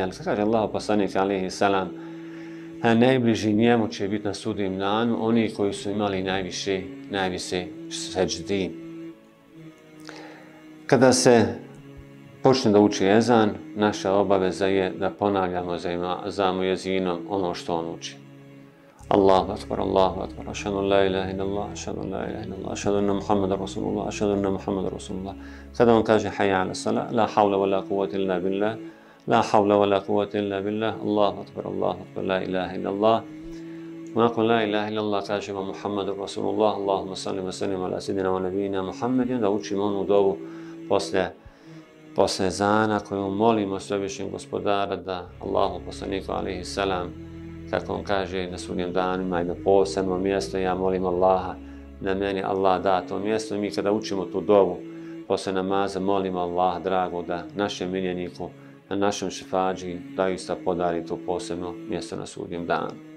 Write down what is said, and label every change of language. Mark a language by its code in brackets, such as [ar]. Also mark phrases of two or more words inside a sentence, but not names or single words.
[bs] Ali kaže Allahov poslanik [ar] عليه السلام, [bs] najbliži njemu će biti na sudnjem danu oni koji su imali najviše seđdi. Kada se počne da uči ezan, naša obaveza je da ponavljamo za mujezinom ono što on uči. [ar] الله أكبر الله أكبر أشهد أن لا إله إلا الله أشهد أن لا إله إلا الله أشهد أن محمدا رسول الله أشهد أن محمدا رسول الله. [bs] Kada on kaže [ar] حي على الصلاة لا حول ولا قوة إلا بالله لا حول ولا قوة إلا بالله الله أكبر لا إله إلا الله. Nakon لا إله إلا الله kažemo محمد رسول الله اللهم صل وسلم على سيدنا ونبينا محمد, [bs] da učimo onu dovu posle ezana koju molimo Svevišnjeg Gospodara da Allahu poslaniku [ar] عليه السلام, [bs] kako on kaže na sudnjem danu, ima jedno posebno mjesto, ja molim Allaha da meni Allah da to mjesto. I mi kada učimo tu dovu posle namaza molimo Allaha drago da našem miljeniku, na našem šefađi doista podari to posebno mjesto na sudnjem danu.